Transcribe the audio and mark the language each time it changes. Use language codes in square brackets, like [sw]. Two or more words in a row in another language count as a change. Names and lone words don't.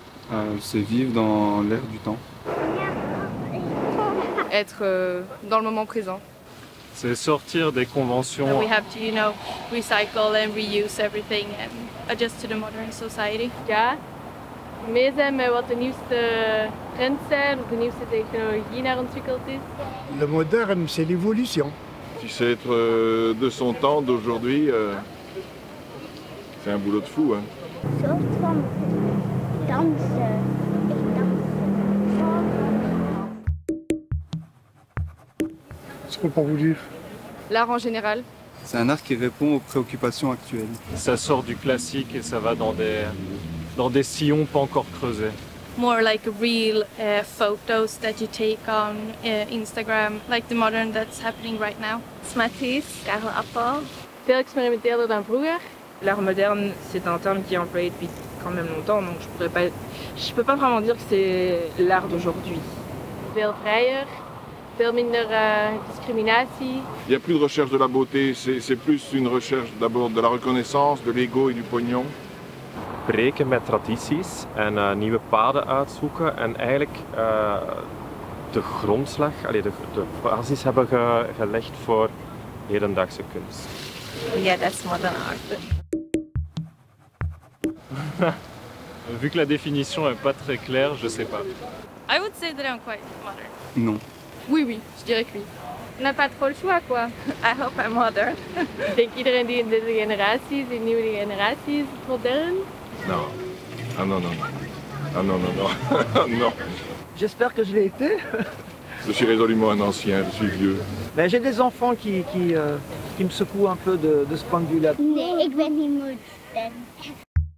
[fr] C'est vivre dans l'air du temps. Être dans le moment présent. C'est sortir des conventions. [en] We have to, recycle and reuse everything and adjust to the modern society. [nl] Ja, mee zijn met wat de nieuwste trends zijn of de nieuwste technologie naar ontwikkeld is. [fr] Le moderne, c'est l'évolution. Si c'est être de son temps, d'aujourd'hui, c'est un boulot de fou. Hein. [nl] Soort van dansen. Ik dans. [fr] Je ne peux pas vous dire. L'art en général. C'est un art qui répond aux préoccupations actuelles. Ça sort du classique et ça va dans des sillons pas encore creusés. [en] More like real photos that you take on Instagram, like the modern that's happening right now. Matisse, Karel Appel. [nl] Veel experimenteerder dan vroeger. [fr] L'art moderne, c'est un terme qui est employé depuis quand même longtemps, donc je peux pas vraiment dire que c'est l'art d'aujourd'hui. [nl] Veel vrijer, veel minder discriminatie. [fr] Il n'y a plus de recherche de la beauté, c'est plus une recherche d'abord de la reconnaissance, de l'ego et du pognon. [nl] Breken met tradities en nieuwe paden uitzoeken en eigenlijk de grondslag, de basis hebben gelegd voor hedendaagse kunst. [en] Yeah, that's modern art. [fr] Vu que la définition n'est pas très claire, je sais pas. [en] I would say that I'm quite modern. [fr] Non. Oui, je dirais que oui. On n'a pas trop le choix, quoi. [en] I hope I'm modern. [nl] Ik denk iedereen die in deze generatie, die nieuwe generatie is modern. [fr] Non. Ah non, non, non. Ah non, non, non. Non. J'espère que je l'ai été. Je suis résolument un ancien, je suis vieux. Ben, j'ai des enfants qui me secouent un peu de ce point de vue-là. [nl] Nee, ik ben niet modern.